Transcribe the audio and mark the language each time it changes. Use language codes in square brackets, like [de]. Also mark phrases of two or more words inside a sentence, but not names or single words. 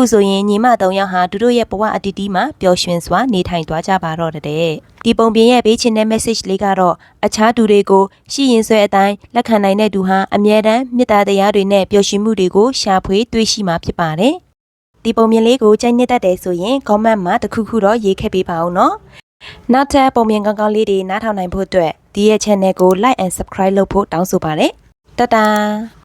[my] ဆိုရင်ညီမ3ယောက်ဟာသူတို့ရဲ့ဘဝအတီးတီးမှာပျော်ရွှင်စွာနေထိုင်သွားကြပါတော့တဲ့ဒီပုံပြင်ရဲ့ပေးချင်တဲ့ message လေးကတော့အခြားသူတွေကိုရှိရင်ဆွဲအတိုင်းလက်ခံနိုင်တဲ့သူဟာအမြဲတမ်းမေတ္တာတရားတွေနဲ့ပျော်ရွှင်မှုတွေကိုရှာဖွေတွေ့ရှိမှာဖြစ်ပါတယ်ဒီပုံပြင်လေးကိုကြိုက်နေတတ်တယ်ဆိုရင် comment မှာတစ်ခုခုတော့ရေးခဲ့ပေးပါဦးနော်နောက်ထပ်ပုံပြင်ကောင်းကောင်းလေးတွေနားထောင်နိုင်ဖို့အတွက်ဒီရဲ့ channel ကို [en] like and subscribe [my] လုပ်ဖို့တောင်းဆိုပါတယ်တတာ